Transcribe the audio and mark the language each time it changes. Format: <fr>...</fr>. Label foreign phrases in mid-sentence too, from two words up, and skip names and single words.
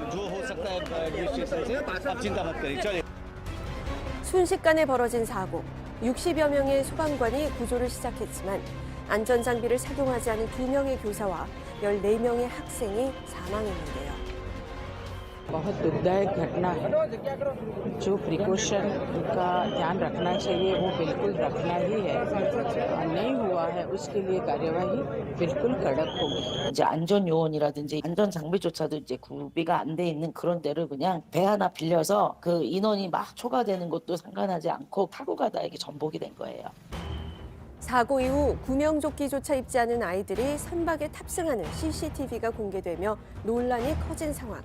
<ko>순식간에 벌어진 사고. 60여 명의 소방관이 구조를 시작했지만 안전장비를 착용하지 않은 2명의 교사와 14명의 학생이 사망했는데요.</ko> <hi>बहुत दुखदायक घटना है जो प्रिकॉशन का ध्यान रखना चाहिए वो बिल्कुल रखना ही है और नहीं हुआ है उसके लिए कार्यवाही बिल्कुल कड़क होगी.</hi> <ko>이제 안전 요원이라든지 안전 장비조차도 이제 구비가 안 돼 있는 그런 데를 그냥 배 하나 빌려서 그 인원이 막 초과되는 것도 상관하지 않고 타고 가다 이게 전복이 된 거예요. 사고 이후 구명조끼조차 입지 않은 아이들이 선박에 탑승하는 CCTV가 공개되며 논란이 커진 상황.</ko>